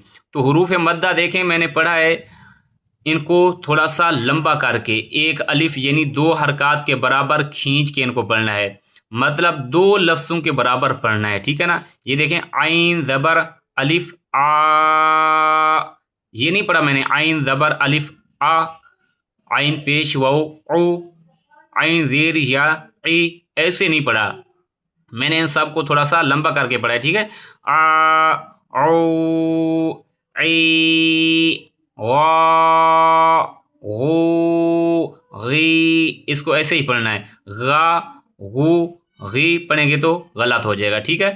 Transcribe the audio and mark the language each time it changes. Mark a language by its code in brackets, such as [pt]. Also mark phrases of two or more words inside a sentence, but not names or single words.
[ur] تو حروف مدہ دیکھیں میں نے پڑھا ہے ان کو تھوڑا سا لمبا کر کے، ایک الف یعنی 2 حرکات کے برابر کھینچ کے ان کو پڑھنا ہے، مطلب 2 لفظوں کے برابر پڑھنا ہے، ٹھیک ہے نا۔ یہ دیکھیں عین زبر الف آ، یہ نہیں پڑھا میں نے عین زبر الف آ، عین پیش واو او، عین زیر یا ای، ایسے نہیں پڑھا میں نے، ان سب کو تھوڑا سا لمبا کر کے پڑھا ہے، ٹھیک ہے۔ آ او ای غا غو غی، اس کو ایسے ہی پڑھنا ہے، غا غو غی پڑھیں گے تو غلط ہو جائے گا، ٹھیک ہے۔